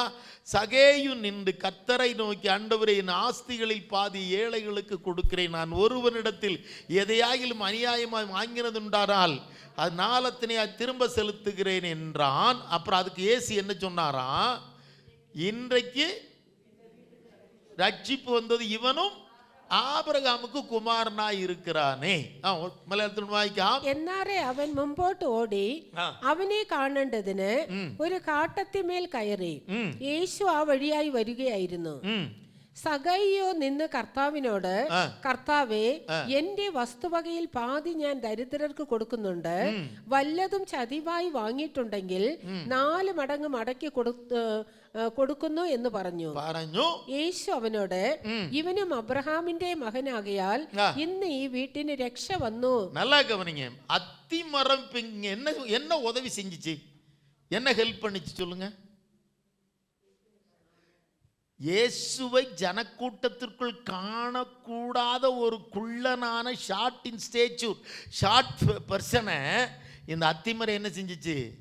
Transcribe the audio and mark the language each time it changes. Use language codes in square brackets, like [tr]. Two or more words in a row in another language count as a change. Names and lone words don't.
[ta] சகேயு நின்று கர்த்தரை நோக்கி, ஆண்டவரே, என் ஆஸ்திகளில் பாதி ஏழைகளுக்கு கொடுக்கிறேன். நான் ஒருவனிடத்தில் எதையாகிலும் அநியாயமாய் வாங்கினதுண்டானால் அது நாளத்தினை திரும்ப செலுத்துகிறேன் என்றான். அப்புறம் அதுக்கு இயேசு என்ன சொன்னாராம்? இன்றைக்கு ரட்சிப்பு வந்தது, இவனும் ஆபிரகாமுக்கு குமாரனாய் இருக்கிறானே. [ml] മലയാളത്തിൽ വായിക്കാം. എന്നാറെ അവൻ മുമ്പോട്ട് ഓടി അവനെ കാണേണ്ടതിന് ഒരു കാട്ടത്തിമേൽ കയറി. യേശു ആ വഴിയായി വരികയായിരുന്നു. സഗൈയോ നിന്ന് കർത്താവിനോട്, കർത്താവേ, എന്റെ വസ്തുവകയിൽ പാതി ഞാൻ ദരിദ്രർക്ക് കൊടുക്കുന്നുണ്ട്. വല്ലതും ചതിവായി വാങ്ങിയിട്ടുണ്ടെങ്കിൽ 4 മടങ്ങ് മടക്കി കൊടുക്കുന്നു എന്ന് പറഞ്ഞു. യേശു അവനോട്, ഇവനും അബ്രഹാമിന്റെ മകനാകയാൽ ഇന്ന് ഈ വീട്ടിന് രക്ഷ വന്നു. [ta] நல்லா கவனிங்க. அத்திமரம் என்ன உதவி செஞ்சிச்சு? என்ன ஹெல்ப் பண்ணிச்சு சொல்லுங்க? இயேசுவை ஜனக்கூட்டத்திற்குள் காணக்கூடாத ஒரு குள்ளனான [en] short in stature, short person [ta] இந்த அத்திமரம் என்ன செஞ்சிச்சு?